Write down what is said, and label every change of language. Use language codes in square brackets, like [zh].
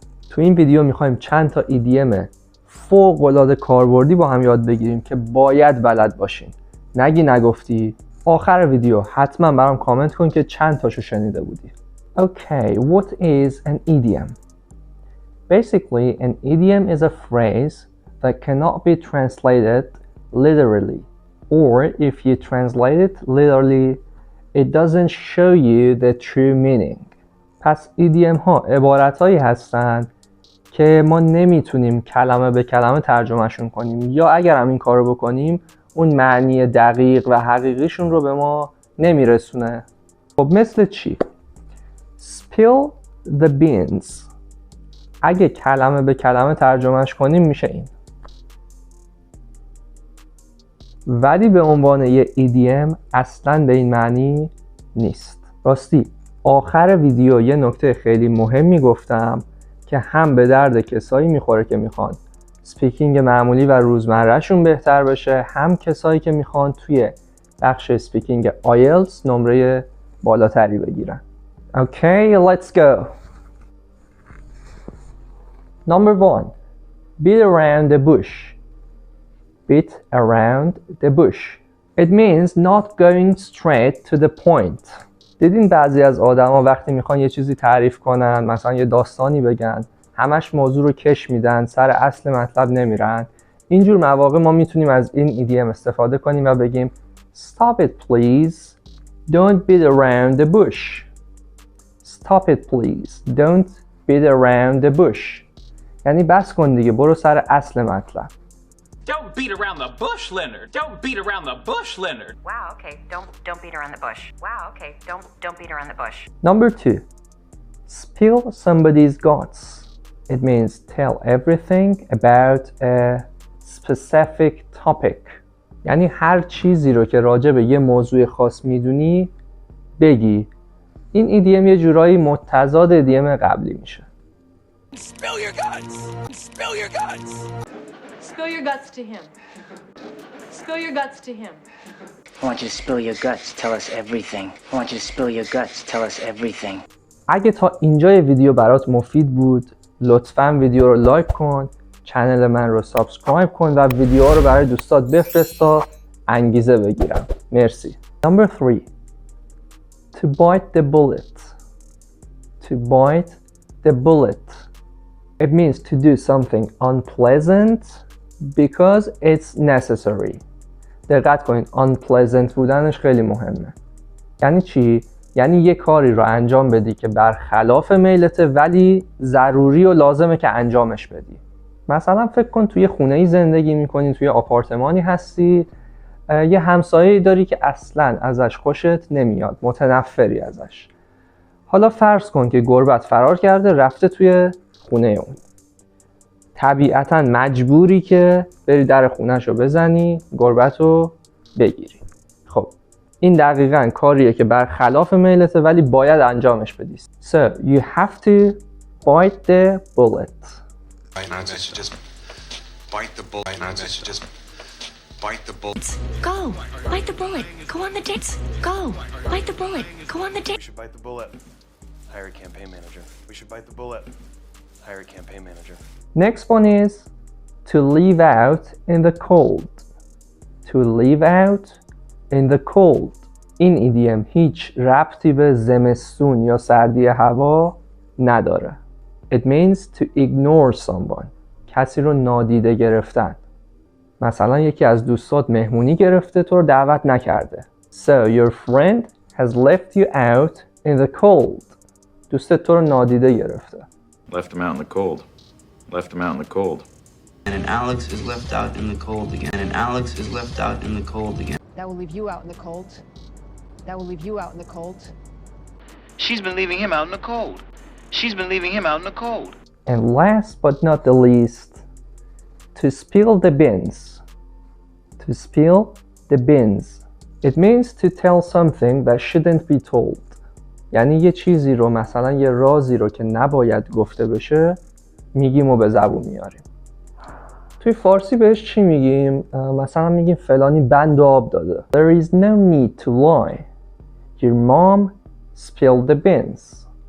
[fa] تو این ویدیو میخوایم چند تا ایدیم فوق‌العاده کاربردی با هم یاد بگیریم که باید بلد باشین. نگی نگفتی، آخر ویدیو حتما برام کامنت کن که چند تاشو شنیده بودی. [en] Okay, what is an idiom? Basically, an idiom is a phrase that cannot be translated literally. Or if you translate it literally, it doesn't show you the true meaning. [fa] پس ایدیم ها عبارتهایی هستند که ما نمیتونیم کلمه به کلمه ترجمهشون کنیم، یا اگر هم این کارو بکنیم اون معنی دقیق و حقیقیشون رو به ما نمیرسونه. خب مثل چی؟ [en] Spill the beans. [fa] اگه کلمه به کلمه ترجمهش کنیم میشه این. ولی به عنوان یه ایدیم اصلاً به این معنی نیست. راستی آخر ویدیو یه نکته خیلی مهمی گفتم که هم به درد کسایی میخوره که میخوان سپیکینگ معمولی و روزمرهشون بهتر بشه، هم کسایی که میخوان توی بخش سپیکینگ آیلتس نمره بالاتری بگیرن. [en] Okay, let's go. Number 1. Beat around the bush. Beat around the bush. It means not going straight to the point. [fa] دیدین بعضی از آدما وقتی میخوان یه چیزی تعریف کنن، مثلا یه داستانی بگن، همش موضوع رو کش میدن، سر اصل مطلب نمیرن. اینجور مواقع ما میتونیم از این ایدیم استفاده کنیم و بگیم [en] Stop it please. Don't beat around the bush. Stop it please. Don't beat around the bush. [fa] یعنی بس کن دیگه، برو سر اصل مطلب. [en] Don't beat around the bush, Leonard. Don't beat around the bush, Leonard. Wow, okay. Don't beat around the bush. Wow, okay. Don't beat around the bush. Number 2. Spill somebody's guts. It means tell everything about a specific topic. [fa] یعنی هر چیزی رو که راجع به یه موضوع خاص میدونی بگی. این ایدیم یه جورایی متضاد ایدیم قبلی میشه. [en] Spill your guts. Spill your guts. Spill your guts to him. Spill your guts to him. I want you to spill your guts, tell us everything. I want you to spill your guts, tell us everything. [fa] اگه تا اینجای ویدیو برات مفید بود، لطفاً ویدیو رو لایک کن، چنل من رو سابسکرایب کن و ویدیوها رو برای دوستات بفرست تا انگیزه بگیرم. [en] مرسی. Number 3. To bite the bullet. To bite the bullet. It means to do something unpleasant because it's necessary. [fa] دقت کنید unpleasant بودنش خیلی مهمه. یعنی چی؟ یعنی یه کاری رو انجام بدی که برخلاف میلته ولی ضروری و لازمه که انجامش بدی. مثلا فکر کن توی خونه‌ای زندگی می‌کنی، توی آپارتمانی هستی، یه همسایه‌ای داری که اصلاً ازش خوشت نمیاد، متنفری ازش. حالا فرض کن که گربت فرار کرده رفته توی خونه اون. طبیعتاً مجبوری که بری در خونه‌شو بزنی، گربت رو بگیری. خب این دقیقاً کاریه که برخلاف میلته ولی باید انجامش بدی. [en] So you have to bite the bullet. I should just bite the bullet. I should just bite the bullet. Go. Bite the bullet. Go on the dates. Go. Bite the bullet. Go on the We dates. should bite the bullet. Hire a campaign manager. We should bite the bullet. Hire a campaign manager. Next one is to leave out in the cold. To leave out in the cold. [fa] این ایدیم هیچ ربطی به زمستون یا سردی هوا نداره. [en] It means to ignore someone. [fa] کسی رو نادیده گرفتن. مثلا یکی از دوستات مهمونی گرفته، تو رو دعوت نکرده. [en] So your friend has left you out in the cold. [fa] دوستت تو رو نادیده گرفته. [en] Left him out in the cold. Left him out in the cold. And Alex is left out in the cold again. And Alex is left out in the cold again. That will leave you out in the cold. That will leave you out in the cold. She's been leaving him out in the cold. She's been leaving him out in the cold. And last but not the least, to spill the beans. To spill the beans. It means to tell something that shouldn't be told. [fa] یعنی یه چیزی رو، مثلا یه رازی رو که نباید گفته بشه میگیم و به زبون میاریم. توی فارسی بهش چی میگیم؟ مثلا میگیم فلانی بند آب داده. [en] There is no need to lie. Your mom spilled the beans.